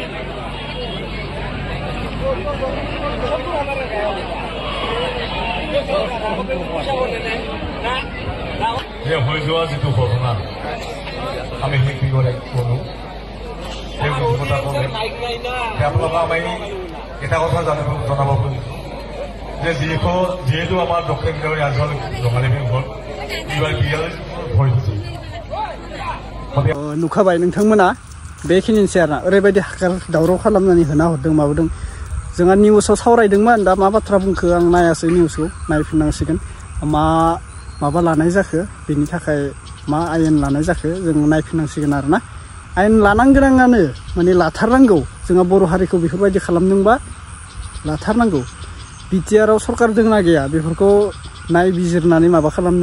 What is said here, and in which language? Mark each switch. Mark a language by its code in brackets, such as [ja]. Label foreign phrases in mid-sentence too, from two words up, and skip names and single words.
[as] যে হৈ যোৱা যিটো ঘটনা আমি সেই কি কৰে কোনো সেই কথা ক'লে আপোনালোকক আমি এটা কথা জনাব খুজিছোঁ যে যিহেতু আমাৰ দক্ষিণ গাঁৱৰ আঞ্চলিক ৰঙালী বিহুখন এইবাৰ বিয়াল হৈ হৈছে [brx] नुखाबाय नोंथांमोना बेखिनिसै आरोना ओरैबायदि हाकार दावराव खालामनानै होना हरदों माबादों जोंहा निउसाव सावरायदोंमोन दा मा बाथ्रा बुंखो आं नायासै निउसखौ नायफिननांसिगोन माबा लानाय जाखो बेनि थाखाय मा आयेन लानाय जाखो जों नायफिननांसिगोन आरोना आयेन लानांगोनानो माने लाथारनांगौ जोंहा बर' हारिखौ बेफोरबायदि खालामदोंबा लाथारनांगौ बिटिआरआव सरकार दंना गैया बेफोरखौ नायबिजिरनानै माबा खालामनो